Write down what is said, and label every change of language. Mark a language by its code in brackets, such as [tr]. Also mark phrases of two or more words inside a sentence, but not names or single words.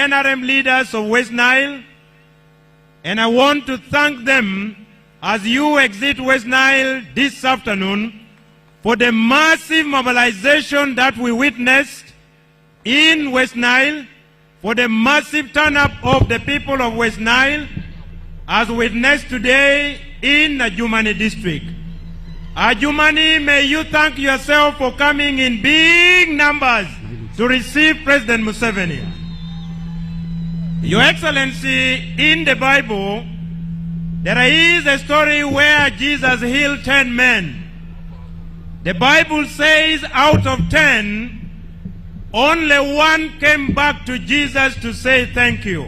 [en] NRM leaders of West Nile, and I want to thank them as you exit West Nile this afternoon for the massive mobilization that we witnessed in West Nile, for the massive turn-up of the people of West Nile, as witnessed today in Adjumani district. Adjumani, may you thank yourself for coming in big numbers to receive President Museveni. Your Excellency, in the Bible, there is a story where Jesus healed 10 men. The Bible says out of 10, only one came back to Jesus to say thank you.